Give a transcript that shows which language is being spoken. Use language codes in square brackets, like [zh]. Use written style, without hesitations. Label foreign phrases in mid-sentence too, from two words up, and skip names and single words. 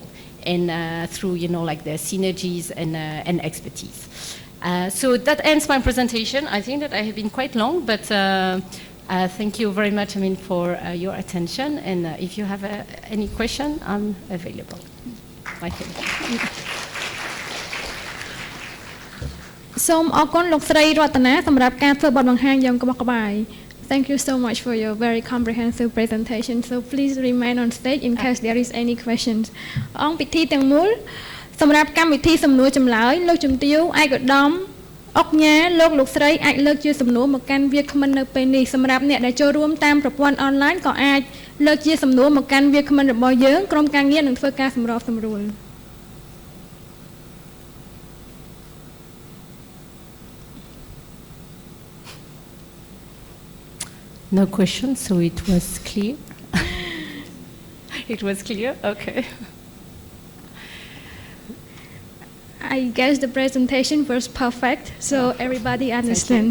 [en] And through, you know, like their synergies and expertise. So that ends my presentation. I think that I have been quite long, but thank you very much, I mean, for your attention. And if you have any question, I'm available. I think. [km] សូមអរគុណលោកស្រីរតនាសម្រាប់ការធ្វើបទបង្ហាញយ៉ាងក្បោះក្បាយ [en] Thank you so much for your very comprehensive presentation. So please remain on stage in case there is any questions. [km] អង្គពិធីទាំងមូលសម្រាប់កម្មវិធីសំណួរចម្លើយលោកជំទាវឯកឧត្តមអុកញ៉ាលោកស្រីអាចលើកជាសំណួរមកកាន់វាគ្មិននៅពេលនេះសម្រាប់អ្នកដែលចូលរួមតាមប្រព័ន្ធអនឡាញក៏អាចលើកជាសំណួរមកកាន់វាគ្មិនរបស់យើងក្រុមការងារនឹងធ្វើការសម្របសម្រួល [en] No questions, so it was clear. It was clear? Okay. I guess the presentation was perfect, so everybody understands.